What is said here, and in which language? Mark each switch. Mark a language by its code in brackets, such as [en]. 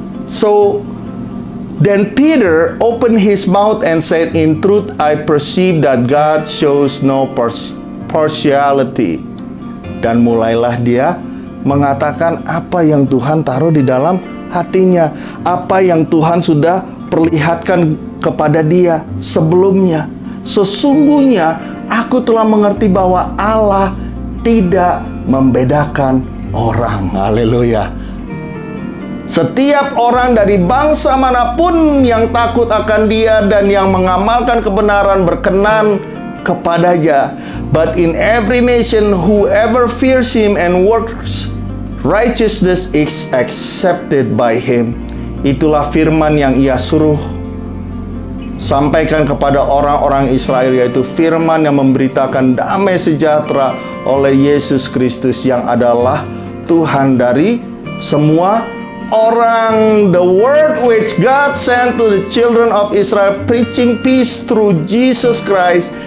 [en] So then Peter opened his mouth and said, in truth I perceive that God shows no partiality. [id] Dan mulailah dia mengatakan apa yang Tuhan taruh di dalam hatinya, apa yang Tuhan sudah perlihatkan kepada dia sebelumnya. Sesungguhnya aku telah mengerti bahwa Allah tidak membedakan orang. Haleluya. Setiap orang dari bangsa manapun yang takut akan Dia dan yang mengamalkan kebenaran berkenan kepadanya. [en] But in every nation, whoever fears Him and works righteousness is accepted by Him. [id] Itulah firman yang Ia suruh sampaikan kepada orang-orang Israel, yaitu firman yang memberitakan damai sejahtera oleh Yesus Kristus yang adalah Tuhan dari semua orang. [en] The word which God sent to the children of Israel, preaching peace through Jesus Christ.